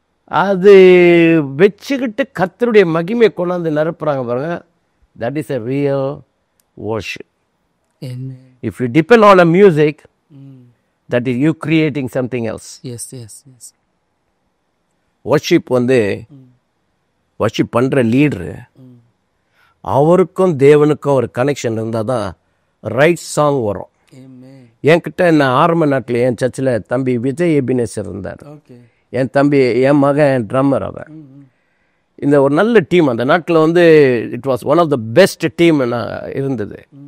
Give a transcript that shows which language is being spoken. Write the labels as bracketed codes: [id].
[ta] அது வச்சுக்கிட்டு கர்த்தருடைய மகிமையை கொண்டாந்து நிரப்புறாங்க பாருங்க. [en] That is a real worship. If you depend on a music, that is you creating something else. Yes. [ta] worship வந்து worship பண்ணுற லீடரு அவருக்கும் தேவனுக்கும் ஒரு கனெக்ஷன் இருந்தால் தான் ரைட் சாங் வரும். என்கிட்ட நான் ஆரம்ப நாட்டில் என் சர்ச்சில் தம்பி விஜய் எபினேசர் இருந்தார். என் தம்பி, என் மகன் ட்ரம்மர். அவன் இந்த ஒரு நல்ல டீம் அந்த நாட்டில் வந்து [en] it was one of the best team [ta] நான் இருந்தது.